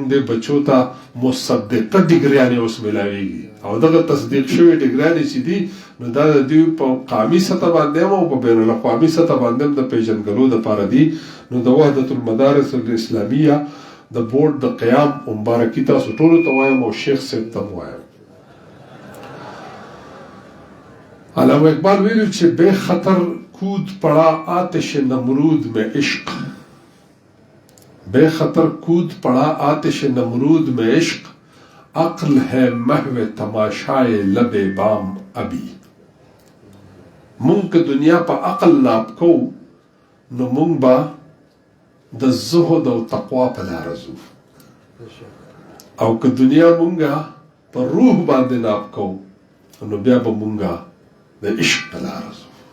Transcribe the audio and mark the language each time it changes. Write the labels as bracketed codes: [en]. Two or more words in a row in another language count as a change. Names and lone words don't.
[ps] دې بچو ته مصدقه ډګریانې اوس میلاویږي او دغه تصدیق شوي ډګریانې چې دي نو دا د دوی په قامي سطح باندې هم او په بین الاقوامي سطح باندې هم د پیژنګلو دپاره دي نو د وحدت المدارس الاسلامیه د بورډ د قیام مبارکي تاسو ټولو ته وایم او شیخ صاحب ته هم وایم علامہ اقبال ویلو چې [ur] بے خطر کود پڑا آتش نمرود میں عشق بے خطر کود پڑا آتش نمرود میں عشق عقل ہے محو تماشائے لب بام ابی [ps] مونږ که دنیا په عقل ناپ کو نو مونږ به د زهد او تقوا په لاره ځو او که دنیا مونږه په روح باندې ناپ کو نو بیا به مونږه د عشق په لاره ځو